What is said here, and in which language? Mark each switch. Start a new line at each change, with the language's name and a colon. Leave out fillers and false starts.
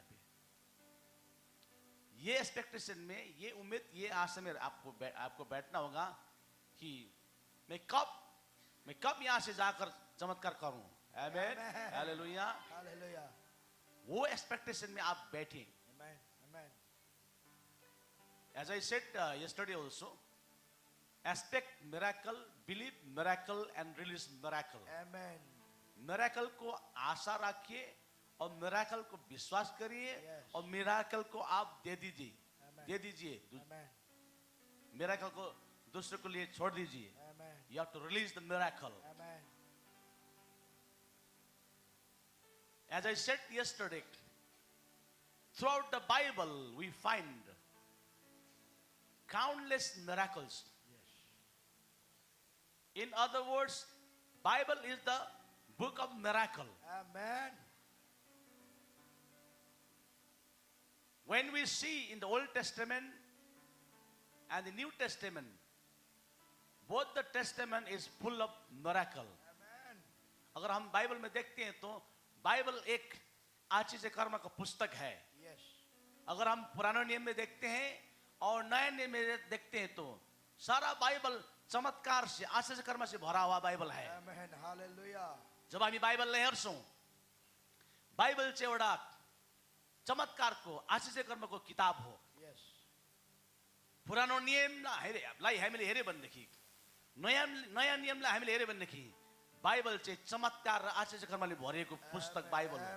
Hindi: यहाँ पे ये एक्सपेक्टेशन में, ये उम्मीद, ये आशा में आपको बैठना होगा कि मैं कब यहाँ से जाकर चमत्कार करूं। आमीन, हालेलुया।
English: Hallelujah.
Hindi: वो एक्सपेक्टेशन में आप बैठे।
English: Amen. Amen. As I said yesterday also, expect miracle, believe miracle and release miracle. Amen.
Hindi: Miracle को आशा रखिए और मिरेकल को विश्वास करिए,
English: Yes.
Hindi: और मिरेकल को आप दे
English: Amen.
Hindi: दीजिए।
English: Amen.
Hindi: मिरेकल को दूसरे को लिए छोड़ दीजिए।
English: Amen. You have to release the miracle. Amen. As I said yesterday, throughout the Bible we find countless miracles. Yes. In other words, Bible is the book of miracle. Amen. When we see in the Old Testament and the New Testament, both the testament is full of miracle. Amen.
Hindi: अगर हम Bible में देखते हैं तो Bible एक आचीज कर्म का पुस्तक है।
English: Yes.
Hindi: अगर हम पुराने नियम में देखते हैं और नए नियम में देखते हैं तो सारा बाइबल चमत्कार से, आचीज कर्म से भरा हुआ बाइबल है।
English: Amen. Hallelujah.
Nepali: जब हामी बाइबललाई हेर्छौँ, बाइबल चाहिँ एउटा चमत्कारको, आशिष कर्मको किताब हो।
English: Yes.
Nepali: पुरानो नियमलाई हामीले हेर्यो भनेदेखि, नयाँ नियमलाई हामीले हेर्यो भनेदेखि बाइबल चाहिँ चमत्कार र आशिष कर्मले भरिएको पुस्तक बाइबल हो।